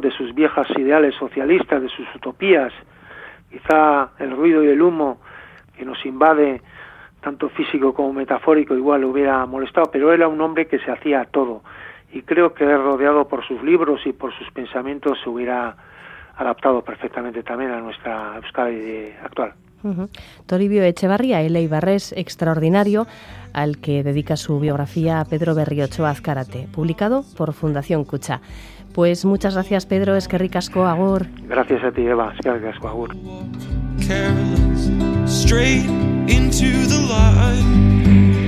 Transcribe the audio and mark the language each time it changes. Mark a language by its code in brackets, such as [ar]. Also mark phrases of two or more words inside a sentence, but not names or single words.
[es] de sus viejas ideales socialistas, de sus utopías, quizá el ruido y el humo que nos invade, tanto físico como metafórico, igual le hubiera molestado, pero era un hombre que se hacía todo, y creo que rodeado por sus libros y por sus pensamientos se hubiera adaptado perfectamente también a nuestra Euskadi actual. Uh-huh. Toribio Echevarría, el eibarrés extraordinario, al que dedica su biografía a Pedro Berriochoa Azcárate, publicado por Fundación Kutxa. Pues muchas gracias, Pedro, [eu] eskerrik asko, agur. [es] Gracias a ti, Eva, [eu] eskerrik asko, agur. [en] Careless, straight into the light.